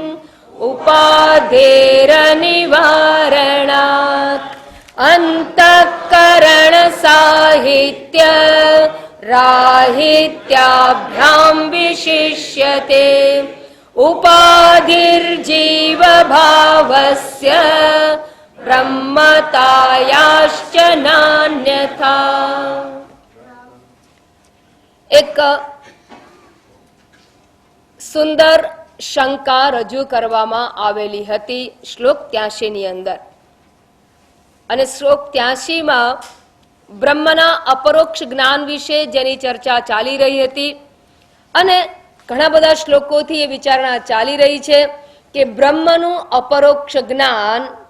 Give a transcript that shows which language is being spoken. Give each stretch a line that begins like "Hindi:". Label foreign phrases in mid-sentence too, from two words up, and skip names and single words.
Sanskrit: उपाधेरनिवारणात् अन्तःकरण साहित्य राहित्याभ्यां विशिष्यते उपाधिर्जीव भावस्य ब्रह्मतायाश्च नान्यथा।
Gujarati: एक સુંદર શંકા રજૂ કરવામાં આવેલી હતી શ્લોક 83 ની અંદર, અને શ્લોક 83 માં બ્રહ્મના અપરોક્ષ જ્ઞાન વિશે જેની ચર્ચા ચાલી રહી હતી, અને ઘણા બધા શ્લોકોથી એ વિચારણા ચાલી રહી છે કે બ્રહ્મનું અપરોક્ષ જ્ઞાન